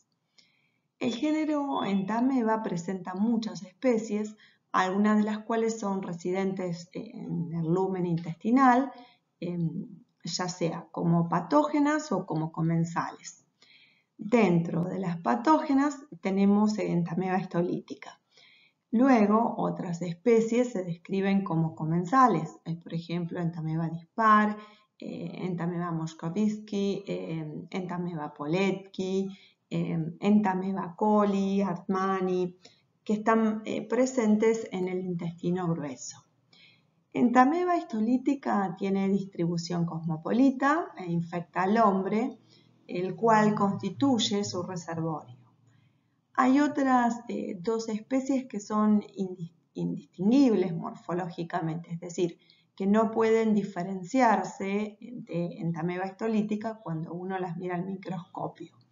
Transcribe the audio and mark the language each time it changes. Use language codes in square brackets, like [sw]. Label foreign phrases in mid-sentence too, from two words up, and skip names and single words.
[es] El género Entamoeba presenta muchas especies, algunas de las cuales son residentes en el lumen intestinal, ya sea como patógenas o como comensales. Dentro de las patógenas tenemos Entamoeba histolítica. Luego, otras especies se describen como comensales, por ejemplo, Entamoeba dispar, Entamoeba moscovici, Entamoeba poletki, Entamoeba coli, hartmanni, que están presentes en el intestino grueso. Entamoeba histolítica tiene distribución cosmopolita e infecta al hombre, el cual constituye su reservorio. Hay otras dos especies que son indistinguibles morfológicamente, es decir, que no pueden diferenciarse de Entamoeba histolítica cuando uno las mira al microscopio.